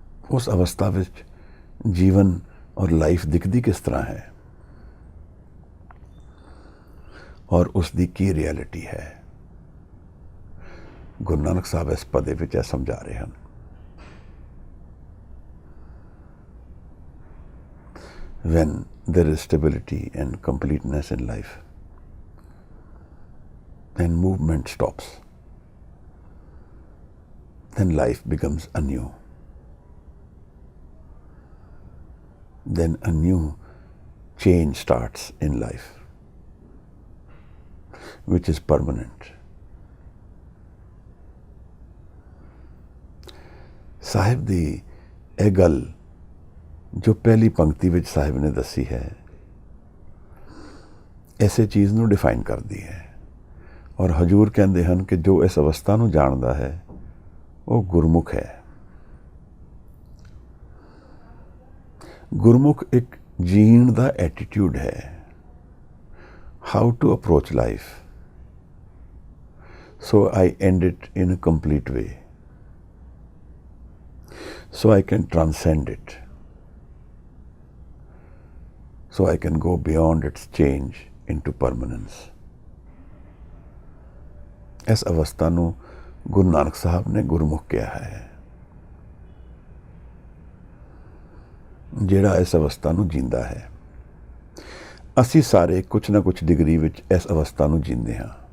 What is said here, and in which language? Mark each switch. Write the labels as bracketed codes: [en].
[pa] ਉਸ ਅਵਸਥਾ ਵਿੱਚ ਜੀਵਨ ਔਰ ਲਾਈਫ ਦਿਖਦੀ ਕਿਸ ਤਰ੍ਹਾਂ ਹੈ? ਔਰ ਉਸ ਦੀ ਕੀ ਰਿਐਲਿਟੀ ਹੈ? ਗੁਰੂ ਨਾਨਕ ਸਾਹਿਬ ਇਸ ਪਦੇ ਵਿੱਚ ਇਹ ਸਮਝਾ ਰਹੇ ਹਨ। [en] When there is stability and completeness in life, then movement stops. Then life becomes anew. Then a new change starts in life, which is permanent. [pa] ਸਾਹਿਬ ਦੀ ਇਹ ਗੱਲ ਜੋ ਪਹਿਲੀ ਪੰਕਤੀ ਵਿੱਚ ਸਾਹਿਬ ਨੇ ਦੱਸੀ ਹੈ, ਐਸੇ ਚੀਜ਼ ਨੂੰ ਡਿਫਾਈਨ ਕਰਦੀ ਹੈ। ਔਰ ਹਜੂਰ ਕਹਿੰਦੇ ਹਨ ਕਿ ਜੋ ਇਸ ਅਵਸਥਾ ਨੂੰ ਜਾਣਦਾ ਹੈ ਉਹ ਗੁਰਮੁਖ ਹੈ। ਗੁਰਮੁਖ ਇੱਕ ਜੀਣ ਦਾ ਐਟੀਟਿਊਡ ਹੈ। [en] How to approach life so I end it in a complete way, so I can transcend it, so I can go beyond its change into permanence. [pa] ਇਸ ਅਵਸਥਾ ਨੂੰ ਗੁਰੂ ਨਾਨਕ ਸਾਹਿਬ ਨੇ ਗੁਰਮੁਖ ਕਿਹਾ ਹੈ, ਜਿਹੜਾ ਇਸ ਅਵਸਥਾ ਨੂੰ ਜੀਂਦਾ ਹੈ। ਅਸੀਂ ਸਾਰੇ ਕੁਛ ਨਾ ਕੁਛ ਡਿਗਰੀ ਵਿੱਚ ਇਸ ਅਵਸਥਾ ਨੂੰ ਜੀਂਦੇ ਹਾਂ।